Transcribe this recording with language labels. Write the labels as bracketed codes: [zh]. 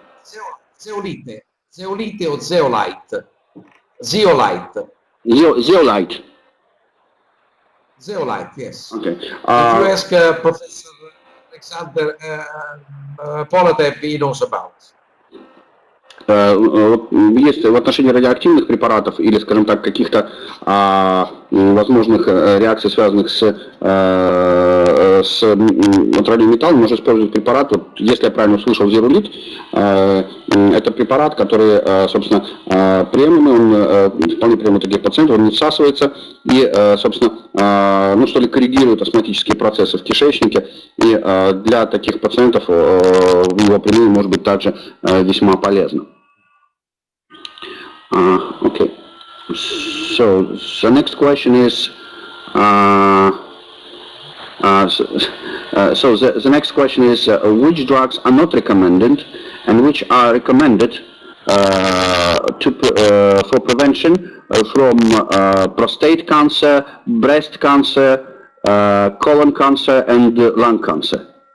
[en] Zeolite or zeolite? Zeolite. Zeolite. Zeolite, yes. Okay. If you ask Professor Alexander Polatev, he knows about. [ru] Есть в отношении радиоактивных препаратов или, скажем так, каких-то возможных реакций, связанных с натуральным металлом, можно использовать препарат, вот, если я правильно услышал, зерулит, это препарат, который, собственно, приемлемый, он вполне приемлемый для пациентов, он не всасывается и, собственно, ну, что ли, коррегирует астматические процессы в кишечнике, и для таких пациентов его применение может быть также весьма полезно. [en] Okay. So the next question is, the next question is which drugs are not recommended and which are recommended for prevention from prostate cancer, breast cancer, colon cancer, and lung cancer?